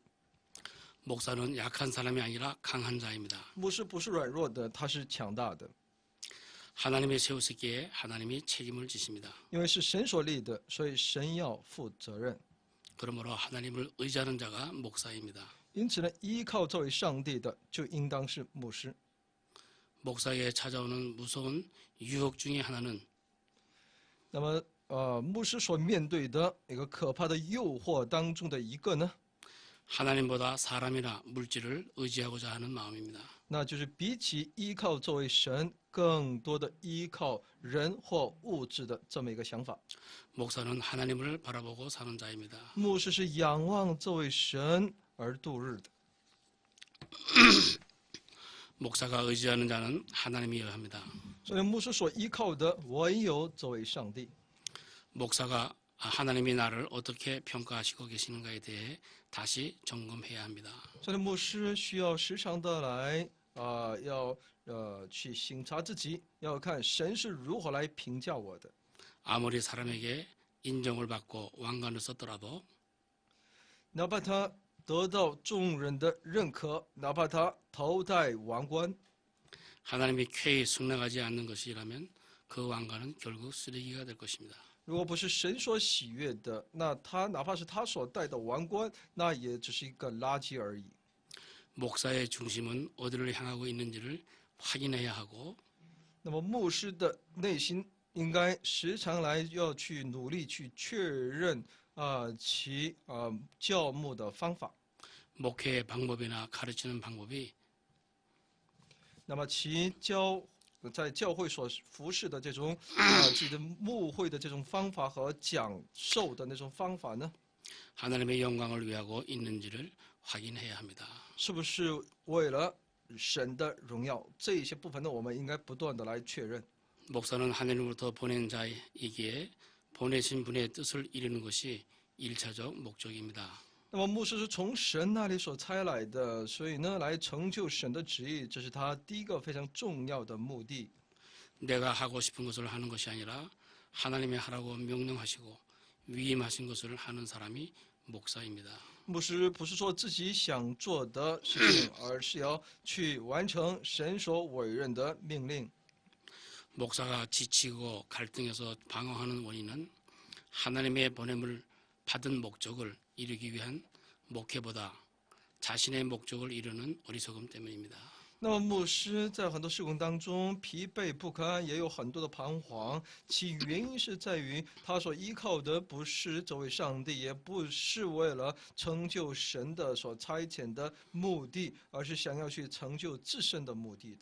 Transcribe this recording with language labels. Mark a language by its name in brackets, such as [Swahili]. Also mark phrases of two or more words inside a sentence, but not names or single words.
[Korean] 목사는 약한 사람이 아니라 강한 자입니다. [Chinese] 牧师不是软弱的，他是强大的， [Korean] 하나님의 세우시기에 하나님이 책임을 지십니다. [Chinese] 因为是神所立的，所以神要负责任。 [Korean] 그러므로 하나님을 의지하는 자가 목사입니다. [Chinese] 因此呢，依靠这位上帝的，就应当是牧师。 [Korean] 목사에게 찾아오는 무서운 유혹 중에 하나는 [Chinese] 那么牧师所面对的一个可怕的诱惑当中的一个呢， [Korean] 하나님보다 사람이나 물질을 의지하고자 하는 마음입니다. [Chinese] 那就是比起依靠这位神，更多的依靠人或物质的这么一个想法。 [Korean] 목사는 하나님을 바라보고 사는 자입니다. [Chinese] 牧师是仰望这位神而度日的。 [Korean] 목사가 의지하는 자는 하나님이어야 합니다. [Chinese] 所以牧师所依靠的唯有这位上帝。 [Korean] 목사가 하나님이 나를 어떻게 평가하시고 계시는가에 대해 다시 점검해야 합니다. [Chinese] 所以牧师需要时常的来要去省察自己，要看神是如何来评价我的。 [Korean] 아무리 사람에게 인정을 받고 왕관을 썼더라도 [Chinese] 哪怕他得到众人的认可，哪怕他头戴王冠， [Korean] 하나님이 쾌히 승낙하지 않는 것이라면 그 왕관은 결국 쓰레기가 될 것입니다. [Chinese] 如果不是神所喜悦的，那他哪怕是他所戴的王冠，那也只是一个垃圾而已。 [Korean] 목사의 중심은 어디를 향하고 있는지를 확인해야 하고 [Chinese] 那么牧师的内心应该时常来要去努力去确认其教牧的方法。 [Korean] 목회의 방법이나 가르치는 방법이 [Chinese] 那么其在教会所服侍的这种自己的牧会的这种方法和讲授的那种方法呢， [Korean] 하나님의 영광을 위하고 있는지를 확인해야 합니다. [Chinese] 是不是为了神的荣耀？这一些部分呢，我们应该不断的来确认。 [Korean] 목사는 하나님으로부터 보낸 자이기에 보내신 분의 뜻을 이루는 것이 1차적 목적입니다. [Chinese] 那么牧师是从神那里所差来的，所以呢，来成就神的旨意，这是他第一个非常重要的目的。 [Korean] 내가 하고 싶은 것을 하는 것이 아니라 하나님이 하라고 명령하시고 위임하신 것을 하는 사람이 목사입니다. [Chinese] 牧师不是说自己想做的事情，而是要去完成神所委任的命令。 [Korean] 목사가 지치고 갈등해서 방황하는 원인은 하나님의 보냄을 받은 목적을 이루기 위한 목회보다 자신의 목적을 이루는 어리석음 때문입니다. [Chinese] 那么牧师在很多事工当中疲惫不堪，也有很多的彷徨，其原因是在于他所依靠的不是这位上帝，也不是为了成就神的所差遣的目的，而是想要去成就自身的目的的。